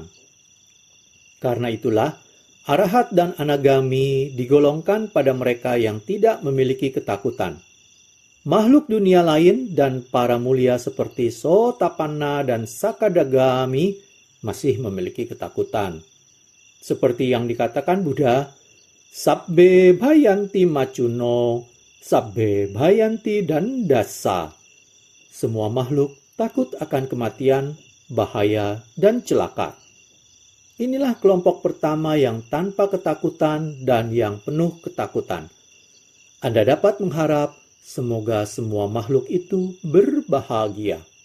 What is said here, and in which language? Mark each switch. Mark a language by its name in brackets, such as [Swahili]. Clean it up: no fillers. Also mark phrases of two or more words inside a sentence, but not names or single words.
[Indonesian] Karena itulah, arahat dan anagami digolongkan pada mereka yang tidak memiliki ketakutan. Makhluk dunia lain dan para mulia seperti Sotapanna dan Sakadagami masih memiliki ketakutan. Seperti yang dikatakan [Pali] Buddha, Sabbe bhayanti macuno, sabbe bhayanti dandasa. [Indonesian] Semua makhluk takut akan kematian, bahaya, dan celaka. Inilah kelompok pertama yang tanpa ketakutan dan yang penuh ketakutan. Anda dapat mengharap semoga semua makhluk itu berbahagia.